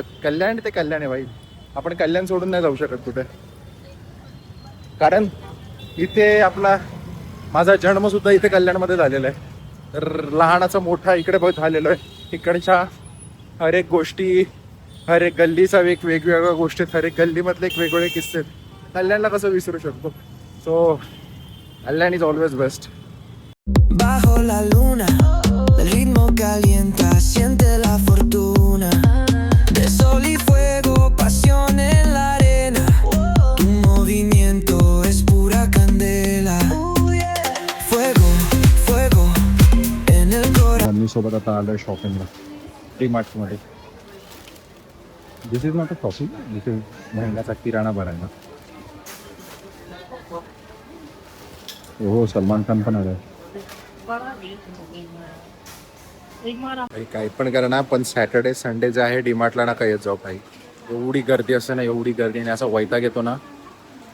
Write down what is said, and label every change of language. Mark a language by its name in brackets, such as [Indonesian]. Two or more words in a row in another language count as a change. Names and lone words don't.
[Marathi] कल्याण ते कल्याण आहे भाई. आपण कल्याण सोडून नाही जाऊ शकत कुठे, कारण इथे माझा जन्म सुद्धा इथे कल्याणमध्ये झालेला आहे. तर लहानाचा मोठा इकडे बहुत झालेलो आहे. इकडच्या हर एक गोष्टी, हर एक गल्लीचा वेगवेगळ्या गोष्टी, हर एक गल्लीमधले एक वेगवेगळे किस्से. कल्याणला कसं विसरू शकतो. [English] So Kalyan is always best. [Spanish] Bajo la luna, el ritmo calienta, siente la fortuna. De sol y fuego, pasión en la arena. Tu movimiento es pura candela. Fuego, fuego en el corazón. [Marathi] मम्मी सोबत आता आलोय शॉपिंगला, डीमार्ट मध्ये. [English] This is not a shopping, this is [Marathi] महिन्याचा किराणा भरायला. हो, सलमान खान पण आलाय. काही पण करा ना, पण [English] Saturday Sunday [Marathi] जे आहे डीमार्टला ना काही जाऊ भाई. एवढी गर्दी असते ना, एवढी गर्दी, आणि असा वैताग येतो ना.